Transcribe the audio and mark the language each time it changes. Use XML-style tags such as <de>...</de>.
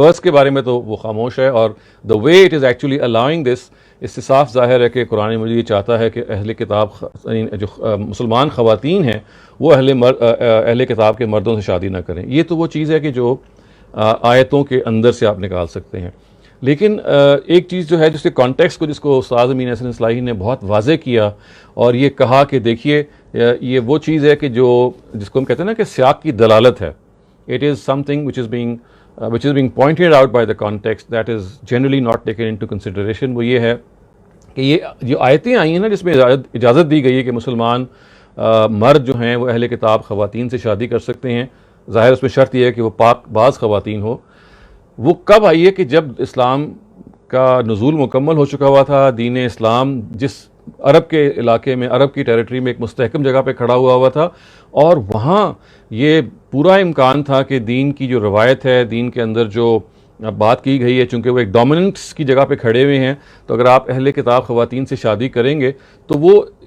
<ur>Reverse کے بارے میں تو وہ خاموش ہے, اور</ur> <en>the way it is actually allowing this,</en> <ur>اس سے صاف ظاہر ہے کہ قرآن مجید یہ چاہتا ہے کہ اہل کتاب جو مسلمان خواتین ہیں وہ اہل کتاب کے مردوں سے شادی نہ کریں. یہ تو وہ چیز ہے کہ جو آیتوں کے اندر سے آپ نکال سکتے ہیں. لیکن ایک چیز جو ہے جس کے کانٹیکس کو جس کو استاد امین احسن اصلاحی نے بہت واضح کیا اور یہ کہا کہ دیکھیے یہ وہ چیز ہے کہ جس کو ہم کہتے ہیں نا کہ سیاق کی دلالت ہے.</ur> <en>It is something which is being pointed out by the context that is generally not taken into consideration.</en> <ur>وہ یہ ہے کہ یہ جو آیتیں آئی ہیں نا جس میں اجازت دی گئی ہے کہ مسلمان مرد جو ہیں وہ اہل کتاب خواتین سے شادی کر سکتے ہیں, ظاہر اس میں شرط یہ ہے کہ وہ پاک باز خواتین ہو. وہ کب آئی ہے کہ جب اسلام کا نزول مکمل ہو چکا ہوا تھا, دین اسلام جس عرب کے علاقے میں, عرب کی ٹیریٹری میں ایک مستحکم جگہ پہ کھڑا ہوا تھا, اور وہاں یہ پورا امکان تھا کہ دین کی جو روایت ہے, دین کے اندر جو بات کی گئی ہے, چونکہ وہ ایک ڈومیننٹس کی جگہ پہ کھڑے ہوئے ہیں, تو اگر آپ اہل کتاب خواتین سے شادی کریں گے تو وہ</ur>